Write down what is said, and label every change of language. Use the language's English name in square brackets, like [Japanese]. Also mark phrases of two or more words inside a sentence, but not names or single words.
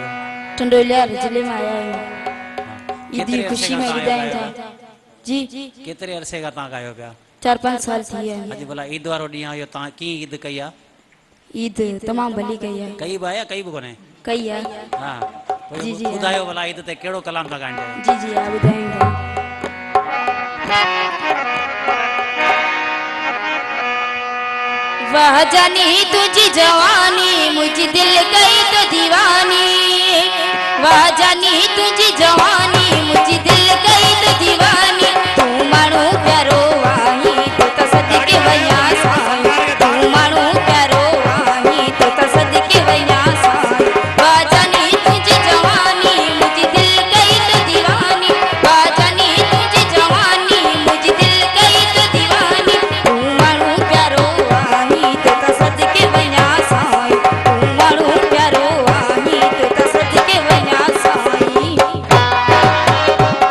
[Sindhi] टंडोलिया जिले में आया आहियूं, ईद की खुशी में ॿुधायूं था। जी केतिरे अरसे खां तव्हां कयो पिया? 4-5 साल थी विया आहिनि। अॼु भला ईद वारो ॾींहुं आयो, तव्हां कीअं ईद कई आहे? ईद तमामु भली कई आहे। कई बि आहे या कई बि कोन्हे? कई आहे। हा जी जी ॿुधायो भला ईद ते कहिड़ो कलाम था ॻाइनि? जी जी हा ॿुधायूं था। वाह जानी तुझी जवानी मुझी दिल गई तो दीवानी, वाह जानी तुझी जवानी मुझी दिल गई तो दीवानी, तू माण्हू प्यारो आही तो त सदके वया साईं, तू माण्हू प्यारो आही तो त सदके वया साईं, वाह जानी तुझी जवानी मुझी दिल गई तो दीवानी, वाह जानी तुझी जवानी मुझी दिल गई तो दीवानी, तू माण्हू प्यारो आही तो त सदके वया साईं, तू माण्हू प्यारो आही तो त सदके वया साईं।